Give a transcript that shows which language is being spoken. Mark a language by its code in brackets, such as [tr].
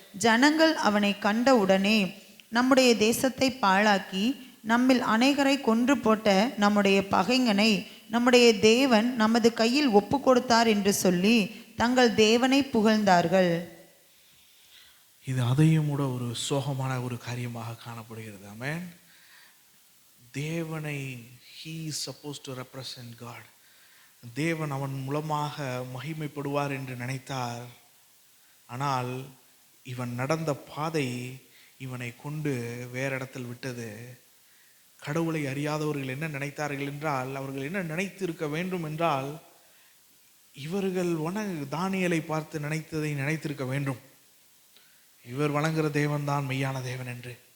[ta] ஜனங்கள் அவனை கண்ட உடனே நம்முடைய தேசத்தை பாழாக்கி நம்மில் அநேகரை கொன்று போட்ட நம்முடைய பகைஞனை நம்முடைய தேவன் நமது கையில் ஒப்பு கொடுத்தார் என்று சொல்லி தங்கள் தேவனை புகழ்ந்தார்கள். இது அதையும் கூட ஒரு சோகமான ஒரு காரியமாக காணப்படுகிறது. ஆமென். தேவனை [en] he is supposed to represent God. [ta] தேவன் அவன் மூலமாக மகிமைப்படுவார் என்று நினைத்தார். ஆனால் இவன் நடந்த பாதை இவனை கொண்டு வேற இடத்தில் விட்டது. கடவுளை அறியாதவர்கள் என்ன நினைத்தார்கள் என்றால், அவர்கள் என்ன நினைத்து இருக்க வேண்டும் என்றால், இவர்கள் தானியேலை பார்த்து நினைத்ததை நினைத்திருக்க வேண்டும், இவர் வணங்குகிற தேவன் தான் மெய்யான தேவன் என்று.